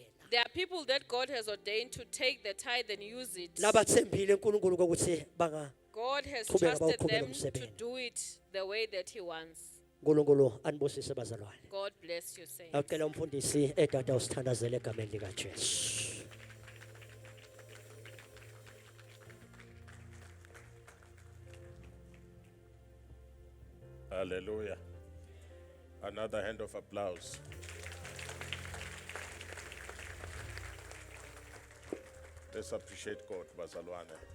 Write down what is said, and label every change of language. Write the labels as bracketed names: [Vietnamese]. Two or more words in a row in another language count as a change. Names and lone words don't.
[English] There are people that God has ordained to take the tithe and use it. [Swati] Labathembile uNkulunkulu ukuthi banga [English] God has [Swati] Qhubeka [English] trusted [Swati] bawuqhubeke [English] them to [Swati] umsebenzi. [English] do it the way that He wants. [Swati] uNkulunkulu anibusise bazalwane. [English] God bless you, saints. [Swati] Awucela umfundisi edada usithandazele egameni lika Jesu. [English] Hallelujah. Another hand of applause. Let's appreciate God, bazalwane.